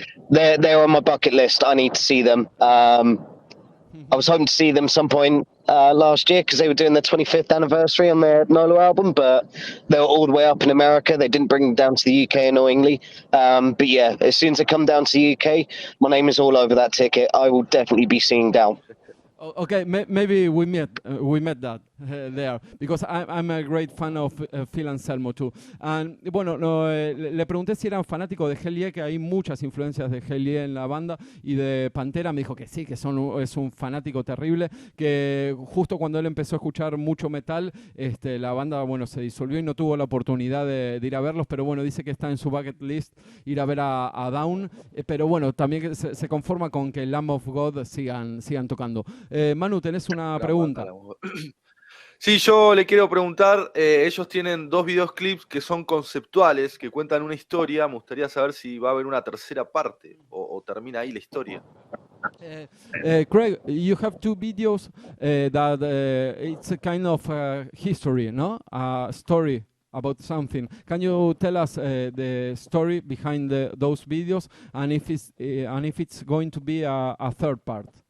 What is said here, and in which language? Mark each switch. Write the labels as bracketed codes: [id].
[en] They're on my bucket list. I need to see them. I was hoping to see them some point last year because they were doing their 25th anniversary on their Nolo album, but they were all the way up in America. They didn't bring them down to the UK, annoyingly. But yeah, as soon as they come down to the UK, my name is all over that ticket. I will definitely be seeing Down. Okay, maybe we met that there, because I'm a great fan of Phil Anselmo too. [es] And bueno, le pregunté si era fanático de Hell Yeah, que hay muchas influencias de Hell Yeah en la banda, y de Pantera. Me dijo que sí, que es un fanático terrible, que justo cuando él empezó a escuchar mucho metal, la banda, bueno, se disolvió y no tuvo la oportunidad de ir a verlos, pero bueno, dice que está en su [en] bucket list [es] ir a ver a Down, pero bueno, también se conforma con que Lamb of God sigan tocando. Manu, tenés una pregunta. Sí, yo le quiero preguntar, ellos tienen 2 videoclips que son conceptuales, que cuentan una historia. Me gustaría saber si va a haber una tercera parte o termina ahí la historia. [en] Craig, you have 2 videos that it's a kind of history, no? Story about something. Can you tell us the story behind those videos, and if it's going to be a third part?